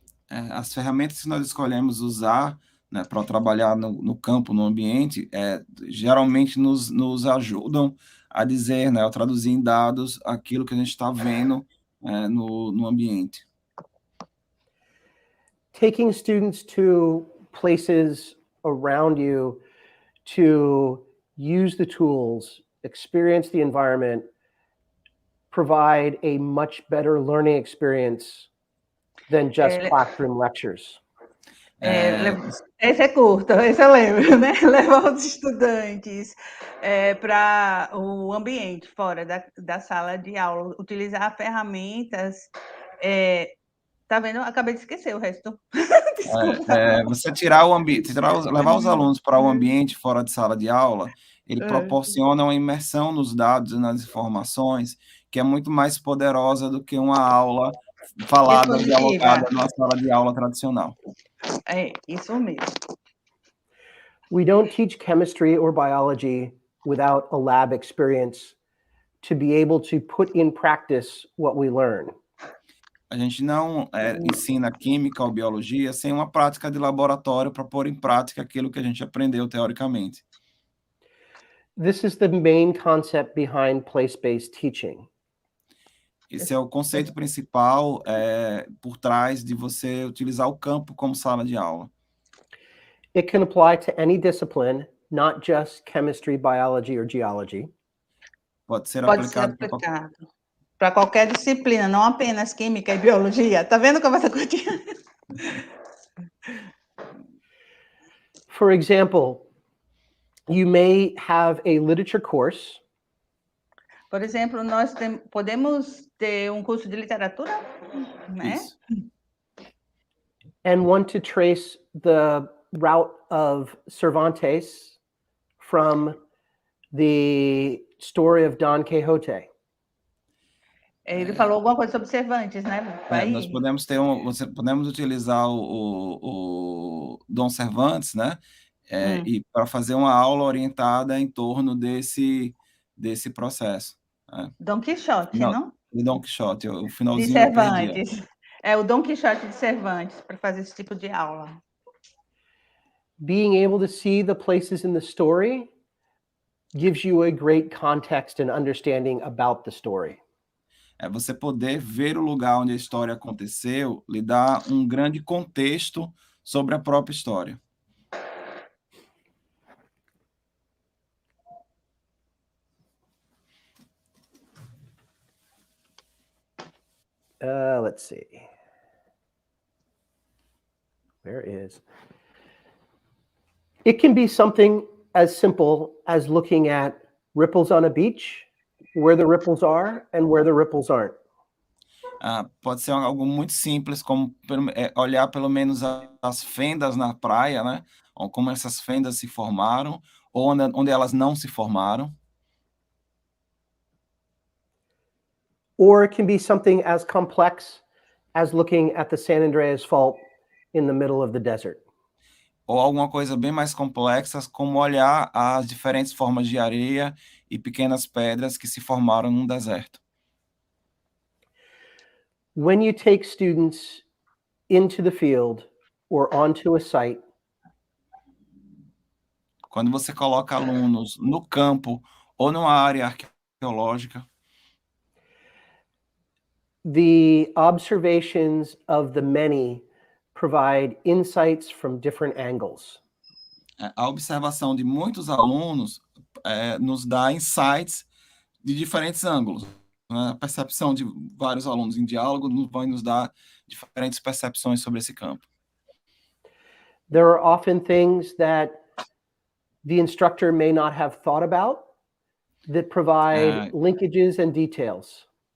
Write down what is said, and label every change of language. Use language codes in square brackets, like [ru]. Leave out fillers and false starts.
[pt] As ferramentas que nós escolhemos usar, né, para trabalhar no campo, no ambiente, geralmente nos ajudam a dizer, né, a traduzir em dados aquilo que a gente está vendo no ambiente. [en] Taking students to places around you to use the tools, experience the environment, provide a much better learning experience than just classroom lectures. [pt] Esse é curto, esse eu lembro, né? Levar os estudantes para o ambiente fora da sala de aula, utilizar ferramentas. Tá vendo? Acabei de esquecer o resto. Desculpa. Você levar os alunos para o ambiente fora de sala de aula, ele proporciona uma imersão nos dados e nas informações que é muito mais poderosa do que uma aula falada, dialogada numa sala de aula tradicional. Isso mesmo. [en] We don't teach chemistry or biology without a lab experience to be able to put in practice what we learn. [pt] A gente não ensina química ou biologia sem uma prática de laboratório para pôr em prática aquilo que a gente aprendeu teoricamente. [en] This is the main concept behind place-based teaching. [pt] Esse é o conceito principal por trás de você utilizar o campo como sala de aula. [en] It can apply to any discipline, not just chemistry, biology, or geology. [pt] Pode ser aplicado para qualquer disciplina, não apenas química e biologia. Tá vendo como essa coisa? [en] For example, you may have a literature course. [pt] Por exemplo, nós podemos ter um curso de literatura, né? Isso. [en] And want to trace the route of Cervantes from the story of Don Quixote. [pt] Ele falou alguma coisa sobre Cervantes, né? Nós podemos podemos utilizar o Dom Cervantes, né? E para fazer uma aula orientada em torno desse processo. Dom Quixote, não? De Dom Quixote, o De finalzinho eu perdi. Cervantes. É o Dom Quixote de Cervantes, para fazer esse tipo de aula. [en] Being able to see the places in the story gives you a great context and understanding about the story. [pt] Você poder ver o lugar onde a história aconteceu, lhe dá um grande contexto sobre a própria história. [en] Let's see. Where is... It can be something as simple as looking at ripples on a beach, where the ripples are and where the ripples aren't. [pt] Pode ser algo muito simples, como olhar pelo menos as fendas na praia, né? Ou como essas fendas se formaram, ou onde elas não se formaram. [en] Or it can be something as complex as looking at the San Andreas Fault in the middle of the desert. [pt] Ou alguma coisa bem mais complexa, como olhar as diferentes formas de areia e pequenas pedras que se formaram num deserto. [en] When you take students into the field or onto a site, [pt] quando você coloca alunos no campo ou numa área arqueológica, [en] the observations of the many provide insights from different angles. [pt] A observação de muitos alunos nos dá insights de diferentes ângulos. A percepção de vários alunos em diálogo vai nos dar diferentes percepções sobre esse campo. [en] There are often things that the instructor may not have thought about that provide linkages and details.